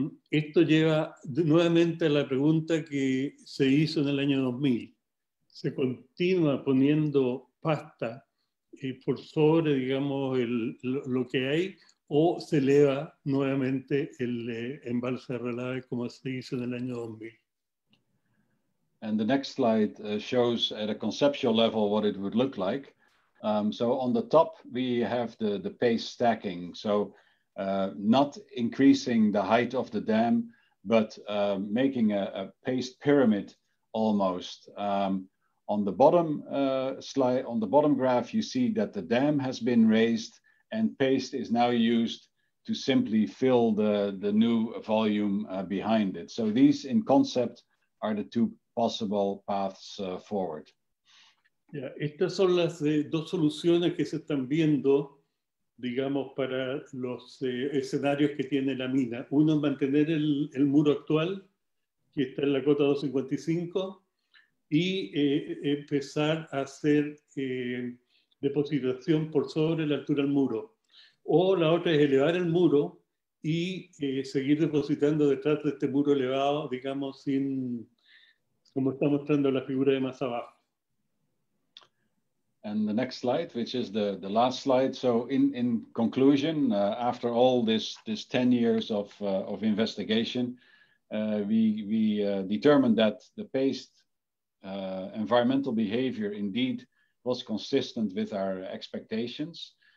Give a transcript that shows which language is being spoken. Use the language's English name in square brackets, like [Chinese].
[Spanish] Esto lleva nuevamente a la pregunta que se hizo en el año 2000. Se continúa poniendo pasta por sobre, digamos, lo que hay, o se eleva nuevamente el embalse de relaves como se hizo en el año 2000. [English] And the next slide shows at a conceptual level what it would look like. So on the top, we have the paste stacking. So not increasing the height of the dam, but making a paste pyramid almost. On the bottom slide, on the bottom graph, you see that the dam has been raised and paste is now used to simply fill the new volume behind it. So these in concept are the two possible paths forward. [Spanish] Yeah, estas son las dos soluciones que se están viendo, digamos, para los escenarios que tiene la mina. Uno es mantener el muro actual, que está en la cota 255, y empezar a hacer depositación por sobre la altura del muro. O la otra es elevar el muro y seguir depositando detrás de este muro elevado, digamos, como está mostrando la figura de más abajo. [English] And the next slide, which is the last slide. So in conclusion, after all this 10 years of investigation, we determined that the paste environmental behavior indeed was consistent with our expectations.